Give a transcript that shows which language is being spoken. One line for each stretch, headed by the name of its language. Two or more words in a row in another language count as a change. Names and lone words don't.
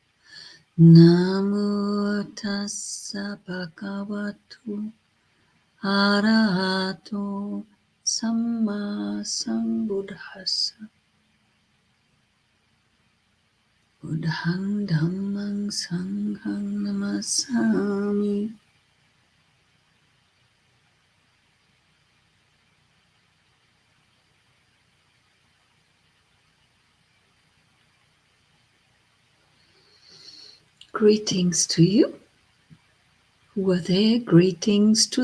Pali: Namo tassa bhagavato arahato samma sambuddhassa. Buddhang dhammang sanghang namasami.
English: Greetings to you who are there, greetings to